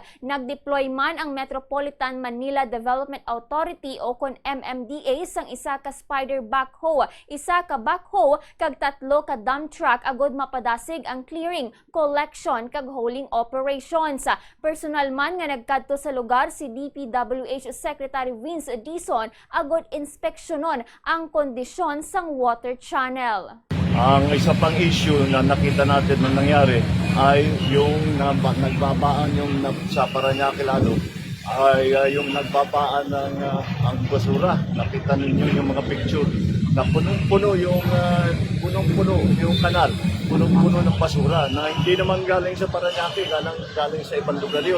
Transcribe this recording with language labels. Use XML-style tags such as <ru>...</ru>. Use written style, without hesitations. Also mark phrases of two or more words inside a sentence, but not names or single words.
<hil>Nagdeploy man ang Metropolitan Manila Development Authority o kon MMDA sang isa ka</hil> <en>spider backhoe,</en> <hil>isa ka backhoe kag 3 ka</hil> <en>dump truck</en> <hil>agud mapadasig ang</hil> <en>clearing, collection</en> <hil>kag</hil> <en>hauling operations.</en> <hil>Personal man nga nagkadto sa lugar si DPWH Secretary Vince Dizon agud inspeksyonon ang kondisyon sang</hil> <en>water channel.</en> <tl>Ang isa pang issue na nakita natin na nangyari ay yung nagbabaan yung sa Parañaque lalo ay yung nagbabaan ng ang basura. Nakita ninyo yung mga picture na punong-puno yung kanal, punong-puno ng basura na hindi naman galing sa Parañaque, galing sa ibang lugar yun.</tl>